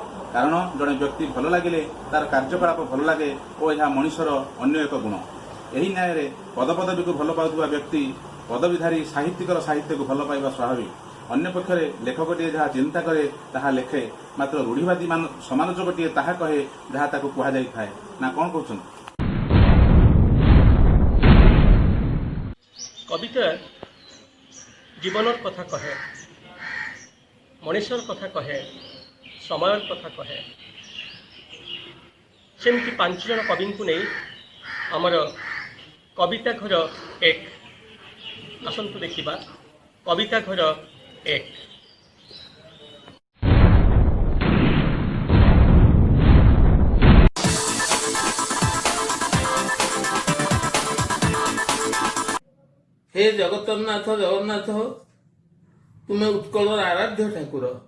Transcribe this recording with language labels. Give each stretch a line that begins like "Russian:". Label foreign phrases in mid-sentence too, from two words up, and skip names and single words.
Odia: କାରଣ ଜଣେ ବ୍ୟକ୍ତି ଭଲ ଲାଗିଲେ ତାର କାର୍ଯ୍ୟକଳାପ ଭଲ ଲାଗେ ଓ ଏହା ମଣିଷର ଅନ୍ୟ ଏକ ଗୁଣ। ଏହି ନ୍ୟାୟରେ ପଦପଦବୀକୁ ଭଲ ପାଉଥିବା ବ୍ୟକ୍ତି ପଦବୀଧାରୀ ସାହିତ୍ୟିକର ସାହିତ୍ୟକୁ ଭଲ ପାଇବା ସ୍ୱାଭାବିକ। ଅନ୍ୟପକ୍ଷରେ ଲେଖକଟିଏ ଯାହା ଚିନ୍ତା କରେ ତାହା ଲେଖେ, ମାତ୍ର ରୂଢ଼ିବାଦୀ ସମାଲୋଚକଟିଏ ତାହା କହେ ଯାହା ତାକୁ କୁହାଯାଇଥାଏ। ନା କ'ଣ କହୁଛନ୍ତି? କବିତା ଜୀବନର କଥା କହେ, ମଣିଷର କଥା କହେ, ସମୟର କଥା କହେ। ସେମିତି 5 ଜଣ କବିଙ୍କୁ ନେଇ ଆମର କବିତା ଘର 1। ଆସନ୍ତୁ ଦେଖିବା କବିତା ଘର 1। हे ଜଗତରନାଥ ଜଗନ୍ନାଥ, ତୁମେ ଉତ୍କଳର ଆରାଧ୍ୟ ଠାକୁର।